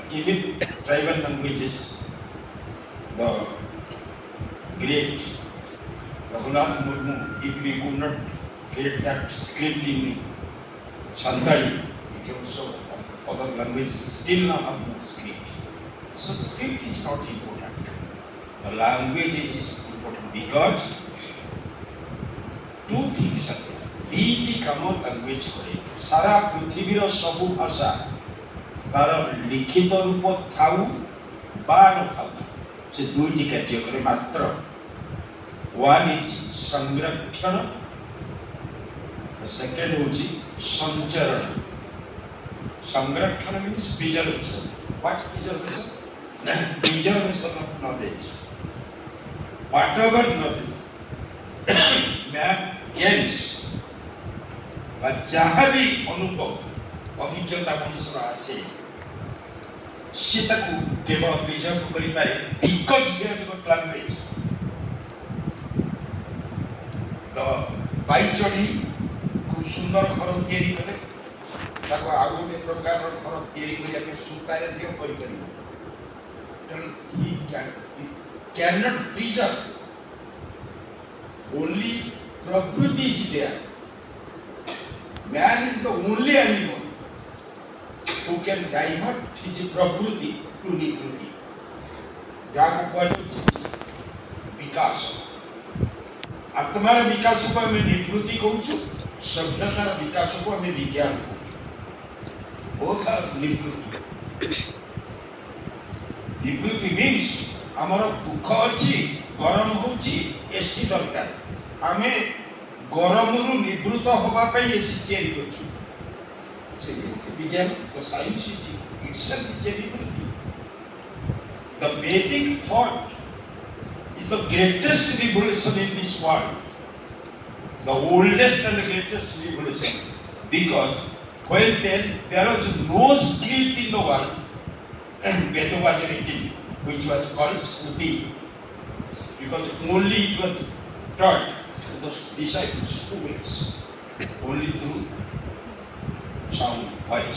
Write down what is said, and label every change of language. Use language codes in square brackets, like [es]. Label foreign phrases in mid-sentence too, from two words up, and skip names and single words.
[en] Even tribal languages, the great Raghunath Murmu, if we could not create that script in Santali, it also other languages still now have no script. So script is not important. The language is important because two things are there. [or] ଦୁଇଟି କାମ ଲାଙ୍ଗୁଏଜ କରେ। ସାରା ପୃଥିବୀର ସବୁ ଭାଷା ତାର ଲିଖିତ ରୂପ ଥାଉ ବା ନଥାଉ, ସେ ଦୁଇଟି କାର୍ଯ୍ୟ କରେ ମାତ୍ର। [en] one is [or] ସଂରକ୍ଷଣ, ସେକେଣ୍ଡ ହେଉଛି ସଞ୍ଚରଣ। ସଂରକ୍ଷଣ [en] means preservation. What preservation? Preservation of knowledge. Whatever knowledge man gains, [or] বা ଯାହା ବି ଅନୁଭବ ଅଭିଜ୍ଞତା ମଣିଷର ଆସେ, ସେ ତାକୁ କେବଳ ପ୍ରିଜର୍ଭ କରିପାରେ [en] because he has got language। [or] ତ ବାଇଚଢ଼େଇ ଖୁବ ସୁନ୍ଦର ଘର ତିଆରି କଲେ, ତାକୁ ଆଉ ଗୋଟେ ପ୍ରକାରର ଘର ତିଆରି କରିବା ପାଇଁ ସୂତାରେ ଦିଅ କରିପାରିବ। [en] ତେଣୁ he cannot preserve, only [or] ପ୍ରକୃତି [en] is there। Man is the only animal who can divert his prakriti to nikruti, [or] ଯାହାକୁ କୁହାଯାଉଛି ବିକାଶ। ଆତ୍ମାର ବିକାଶକୁ ଆମେ ନିବୃତ୍ତି କହୁଛୁ, ସଭ୍ୟତାର ବିକାଶକୁ ଆମେ ବିଜ୍ଞାନ କହୁଛୁ। [en] both are [or] ନିବୃତ୍ତି। ନିବୃତ୍ତି means ଆମର ଦୁଃଖ ଅଛି, ଗରମ ହେଉଛି, ଏସି ଦରକାର, ଆମେ ଗରମରୁ ନିବୃତ୍ତ ହେବା ପାଇଁ ଏସି ତିଆରି କରୁଛୁ। ସେ ବିଜ୍ଞାନ, [en] the science itself is a ନିବୃତ୍ତି। The Vedic thought is the greatest revolution in this world, the oldest and greatest revolution, because when there was no script in the world, Veda was written, which was called Shruti, because only it was taught to the disciples, students, only through sound, voice.